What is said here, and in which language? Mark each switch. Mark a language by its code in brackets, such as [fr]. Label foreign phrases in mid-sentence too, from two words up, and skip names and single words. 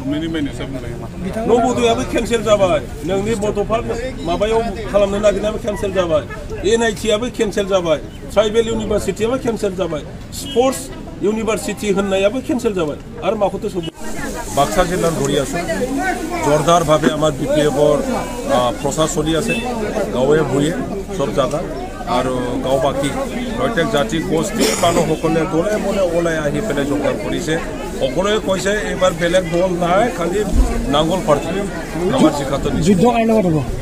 [brx] नवोदयाबो केनसेल जाबाय नोंनि बड'फा माबायाव खालामनो नागिरनायाबो केनसेल जाबाय NIT आबो केनसेल जाबाय [en] tribal universityाबो [brx] केनसेल जाबाय स्पर्ट्स इउनिभारसिटि होननायाबो केनसेल जाबाय आरो माखौथ' सब बाक्सा जिल्लार [as] ধৰি আছো জোৰদাৰভাৱে আমাৰ BPFৰ প্ৰচাৰ চলি আছে গাঁৱে ভূঞে [hi] सब जगह [as] আৰু গাঁওবাসী প্ৰত্যেক জাতি গোষ্ঠী মানুহসকলে দলে বলে ওলাই আহি পেলাই যোগদান কৰিছে সকলোৱে কৈছে এইবাৰ বেলেগ দল নাই খালি নাঙ্গল পাৰ্টি আমাৰ জিকাটো যুদ্ধ আইনৰ হ'ব